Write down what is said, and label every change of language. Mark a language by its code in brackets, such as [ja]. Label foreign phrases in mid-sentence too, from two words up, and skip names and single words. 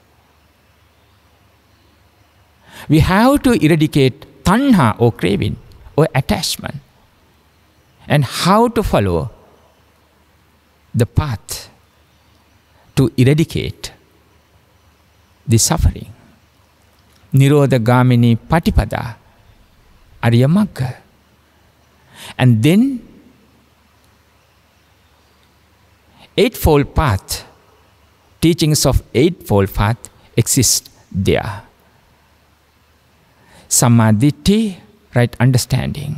[en] We have to eradicate tanha or craving or attachment. And how to follow the path to eradicate the suffering. [pi] Nirodha gamini patipada, Arya Magga. [en] And then Eightfold Path, teachings of Eightfold Path exist there. Sammaditthi, right understanding.